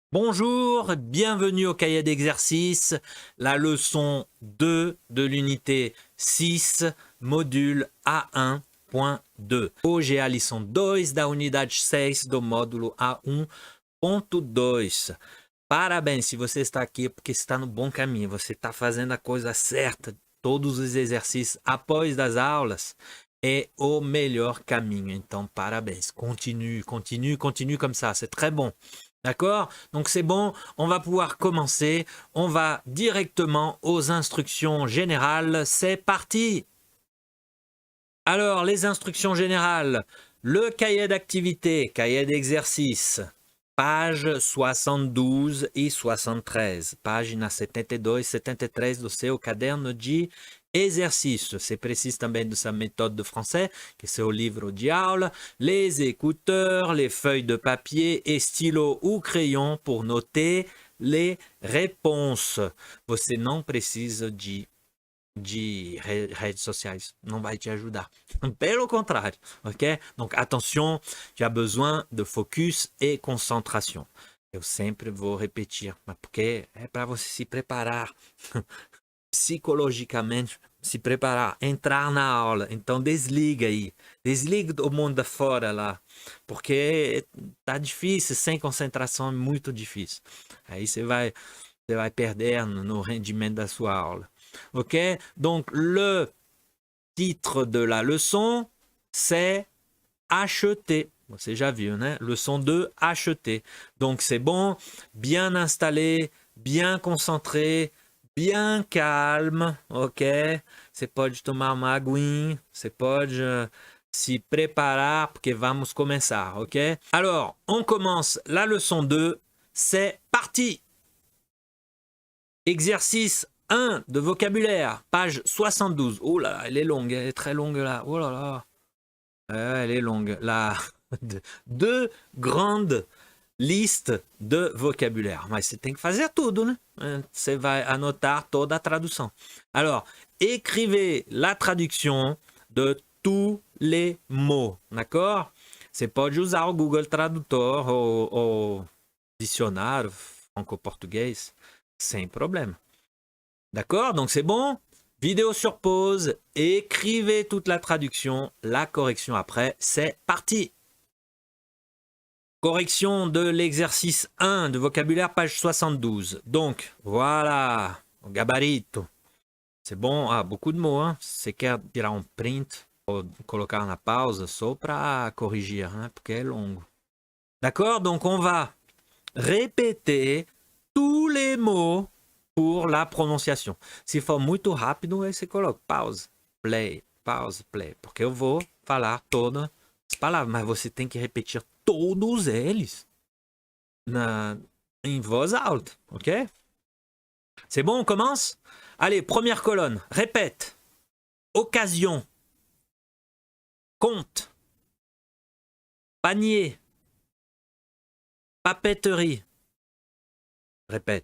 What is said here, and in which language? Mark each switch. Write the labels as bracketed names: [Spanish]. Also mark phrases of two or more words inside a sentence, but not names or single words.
[French] Bonjour, bienvenue au cahier d'exercice, la leçon 2 de l'unité 6, module A1.2. [Portuguese] Hoje é a lição 2 da unidade 6 do módulo A1.2. Parabéns, se você está aqui é porque está no bom caminho, você está fazendo a coisa certa. Todos os exercícios após das aulas é o melhor caminho. Então, parabéns. [French] Continue, continue, continue comme ça. C'est très bon. D'accord? Donc c'est bon, on va pouvoir commencer. On va directement aux instructions générales. C'est parti! Alors, les instructions générales. Le cahier d'activité, cahier d'exercice, page 72 e 73. [Portuguese] Página 72 e 73 do seu caderno de exercício. Você precisa também dessa [French] méthode de français, [Portuguese] que é seu livro de aula, [French] les écouteurs, les feuilles de papier et stylo ou crayon pour noter les réponses. [Portuguese] Você não precisa de redes sociais, não vai te ajudar. Pelo contrário, ok? Donc, attention, tu as besoin de focus et concentration. Eu sempre vou repetir, mas porque é para você se preparar psicologicamente, se preparar, entrar na aula. Então, desliga aí. Desliga do mundo da fora lá, porque tá difícil, sem concentração é muito difícil. Aí você vai perder no rendimento da sua aula. Ok? [French] Donc, le titre de la leçon, c'est acheter. [Portuguese] Você já viu, né? [French] Leçon 2, acheter. Donc, c'est bon, bien installé, bien concentré, bien calme, ok? [Portuguese] Você pode tomar uma aguinha, você pode se preparar, porque vamos começar, ok? [French] Alors, on commence la leçon 2, c'est parti! Exercice 1 de vocabulaire, page 72. Oh là là, elle est longue, elle est très longue là. Oh là là. Elle est longue. Là, deux grandes listes de vocabulaire. [Portuguese] Mas você tem que fazer tudo, né? Você vai anotar toda a tradução. [French] Alors, écrivez la traduction de tous les mots, d'accord? [Portuguese] Você pode usar o Google Tradutor ou dicionário franco-português sem problème. [French] D'accord? Donc c'est bon? Vidéo sur pause, écrivez toute la traduction, la correction après, c'est parti! Correction de l'exercice 1 de vocabulaire, page 72. Donc, voilà, [Portuguese] o gabarito. [French] C'est bon? Ah, beaucoup de mots, hein? [Portuguese] Você quer tirar um print ou colocar na pausa só para corrigir, hein? Porque é longo. [French] D'accord? Donc on va répéter tous les mots pour la prononciation. [Portuguese] Se for muito rápido, aí você coloca [English] pause, play, [Portuguese] porque eu vou falar todas as palavras, mas você tem que repetir todos eles em voz alta, ok? [French] C'est bon, on commence? Allez, première colonne, répète. Occasion, compte, panier, papeterie. Répète.